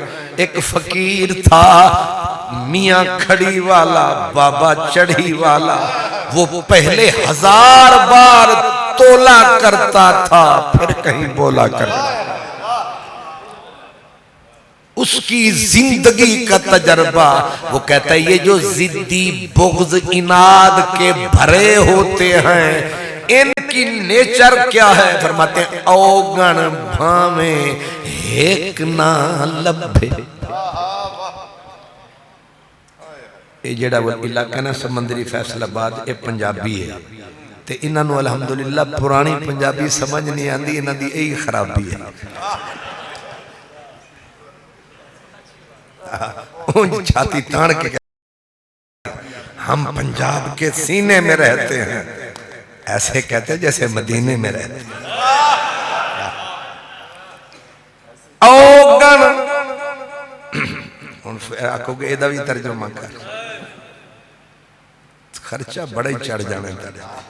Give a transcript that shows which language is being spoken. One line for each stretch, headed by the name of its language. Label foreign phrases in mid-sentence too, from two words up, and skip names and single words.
Urdu: ایک فقیر تھا میاں کھڑی والا، بابا چڑھی والا، وہ پہلے 1000 بار تولا کرتا تھا پھر کہیں بولا کرتا، اس کی زندگی کا تجربہ، وہ کہتا ہے یہ جو ضدی بغض اناد کے بھرے ہوتے ہیں، ان کی نیچر کیا ہے؟
Punjabi: فرماتے ہیں اوگن بھامیں ایک نہ لبھے۔
Urdu: یہ جڑا وہ علاقہ نا سمندری فیصل آباد، یہ پنجابی ہے،
Punjabi: تے انہاں نو الحمدللہ پرانی پنجابی سمجھ نہیں آندی، انہاں دی یہی خرابی ہے۔
Urdu: اونج چھاتی تان کے ہم پنجاب کے سینے میں رہتے ہیں، ایسے کہتے ہیں جیسے مدینے میں رہتے ہیں۔
Punjabi: اوگن آکھو گے ایدہ بھی ترجمہ کر، خرچہ بڑے چڑھ جانے ترجمہ۔